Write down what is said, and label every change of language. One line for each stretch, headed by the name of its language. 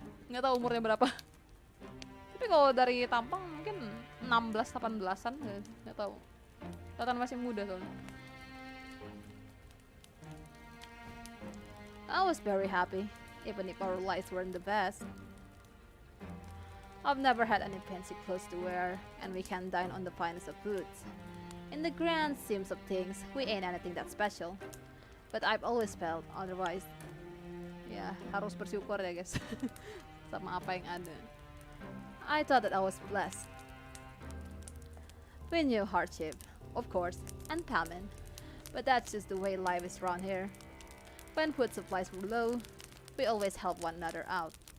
Indonesian: Nggak tahu umurnya berapa. Tapi kalau dari tampang mungkin 16-18an, nggak tahu. Kelihatan masih muda soalnya.
English: I was very happy, even if our lives weren't the best. I've never had any fancy clothes to wear, and we can dine on the finest of foods. In the grand schemes of things, we ain't anything that special. But I've always felt otherwise.
Indonesian: Ya, harus bersyukur ya guys, sama apa yang ada.
English: I thought that I was blessed. We knew hardship, of course, and famine, but that's just the way life is around here. When food supplies were low, we always helped one another out.